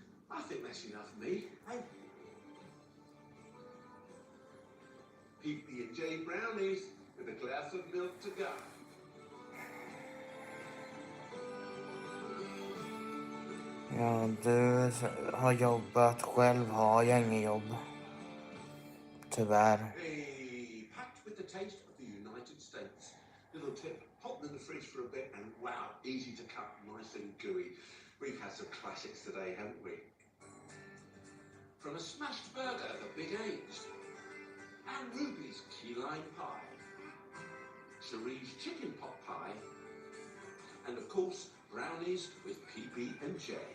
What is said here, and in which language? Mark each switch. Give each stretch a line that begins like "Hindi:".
English: I think that's enough me. Hey. PB&J brownies with a glass of milk to go.
Swedish: Ja, du har jobbat, själv har jag inget jobb. Tyvärr.
English: Hey, packed with the taste of the United States. Little tip, pop them in the fridge for a bit and wow, easy to cut, nice and gooey. We've had some classics today, haven't we? From a smashed burger at Big A's, and Ruby's key lime pie, Cherie's chicken pot pie, and of course, brownies with PB&J.